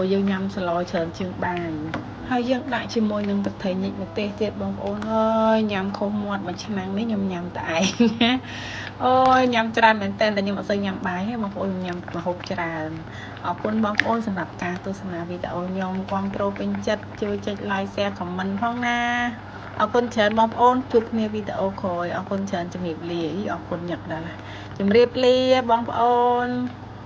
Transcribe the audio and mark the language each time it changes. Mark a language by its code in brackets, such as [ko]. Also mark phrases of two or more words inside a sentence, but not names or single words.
[km] យើងញ៉ាំស្លច្រើនជាងបាយហើយយើងដាក់ជាមួយនឹងទឹកត្រីញិចម្ទេសទៀតបងប្អូនអើយញ៉ាំខុសមាត់មួយឆ្នាំងនេះខ្ញុំញ៉ាំតែឯងអូយញ៉ាំច្រើនមែនតើខ្ញុំអត់សូវញ៉ាំបាយទេបងប្អូនញ៉ាំម្ហូបច្រើនអរគុណបងប្អូនសម្រាប់ការទស្សនាវីដេអូខ្ញុំគាំទ្រពេញចិត្តជួយចុច [en] like share comment [km] ផងណាអរគុណច្រើនបងប្អូនជួបគ្នាវីដេអូក្រោយអរគុណច្រើនជំរាបលាអរគុណញឹកដល់ជម្រាបលាបងប្អូន